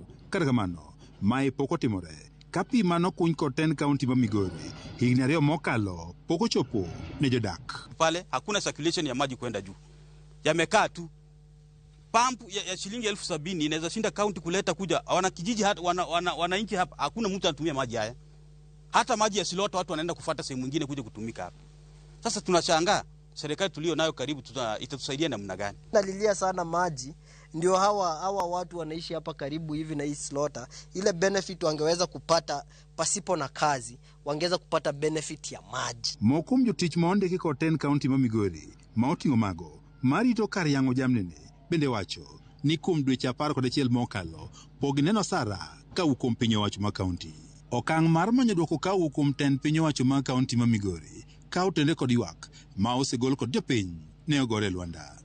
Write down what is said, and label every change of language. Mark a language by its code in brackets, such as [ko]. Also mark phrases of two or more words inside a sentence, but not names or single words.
[luo] Kata kamano mae pok otimore ka pi mano kuny kod 10 county ma Migori higni 2 mokalo pok ochopo ne jodak. [sw] Pale hakuna circulation ya maji kwenda juu, yamekaa tu. Pump ya shilingi 70,000 inaweza shinda county kuleta kuja wana kijiji hata wananchi hapa hakuna mtu anatumia maji haya. Hata maji ya Silota watu wanaenda kufuata sehemu nyingine kuja kutumika hapa. Sasa tunashangaa serikali tulio nayo karibu itatusaidia namna gani? Nalilia sana maji, ndio hawa watu wanaishi hapa karibu hivi na hii Silota, ile benefit wangeweza kupata pasipo na kazi, wangeweza kupata benefit ya maji. [luo] Mokum jotich maondiki kod 10 county ma Migori ma oting'o mago marito kar yango jamni ni bende wacho ni kuom dweche 11 mokalo pog neno sara ka kuom piny owacho ma kaunti. Okang' mar manyo dwoko ka kuom 10 piny owacho ma kaunti ma Migori ka otende kod ywak ma osegol kod jopiny ne ogore Lwanda.